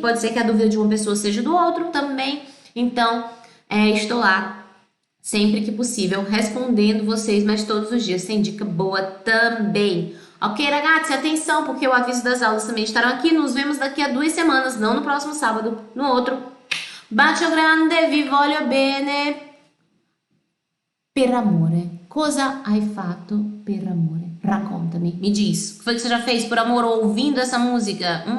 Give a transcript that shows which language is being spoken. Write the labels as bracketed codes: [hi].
[pt] Pode ser que a dúvida de uma pessoa seja do outro também, então estou lá sempre que possível respondendo vocês, mas todos os dias tem dica boa também. Ok, [it] ragazzi, [pt] atenção, porque o aviso das aulas também estarão aqui. Nos vemos daqui a 2 semanas, não no próximo sábado, no outro. [it] Bacio grande, vi voglio bene. Per amore. Cosa hai fatto per amore? Raccontami, [pt] me diz. O que foi que você já fez por amor ouvindo essa música?